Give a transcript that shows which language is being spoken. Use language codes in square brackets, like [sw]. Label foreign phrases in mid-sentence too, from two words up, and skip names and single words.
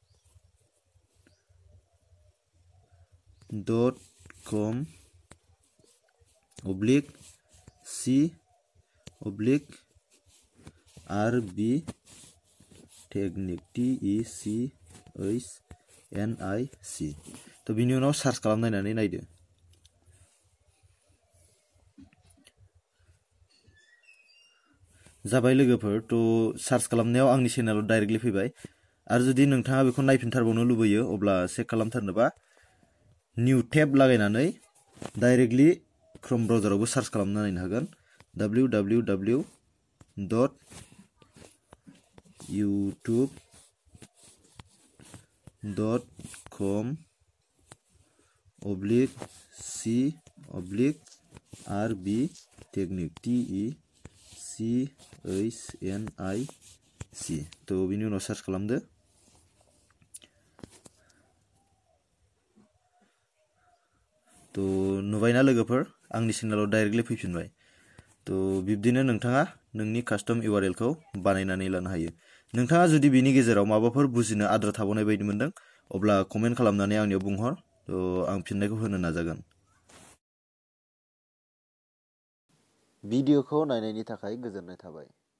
[en] www.youtube.com oblique c oblique rb technique technic [brx] तो बिनि उनाव सार्च खालामनानै नायदो जाबाय लोगोफोर तो सार्च खालामनायाव आंनि चेनेलाव डाइरेक्टलि फैबाय आरो जुदि नोंथाङा बेखौ नायफिनथारबावनो लुबैयो अब्ला चेक खालामथारनोबा [en] new tab [brx] लागायनानै डाइरेक्टलि क्रोम ब्राउजारावबो सार्च खालामना नायनो हागोन [en] www.youtube.com/c/rb technique technic [brx] तो बिनि उनाव सार्च खालामदो तो नुबायना लोगोफोर आंनि चेनेलाव डाइरेक्टलि फैफिनबाय तो बिब्दिनो नोंथाङा नोंनि [en] custom URL [brx] खौ बानायनानै लानो हायो नोंथाङा जुदि बिनि गेजेराव माबाफोर बुजिनो आद्रा थाबावनाय बायदि मोनदों अब्ला कमेन्ट खालामनानै आंनियाव बुंहर तो आं फिननायखौ होनो नाजागोन भिडिअखौ नायनायनि थाखाय गोजोननाय थाबाय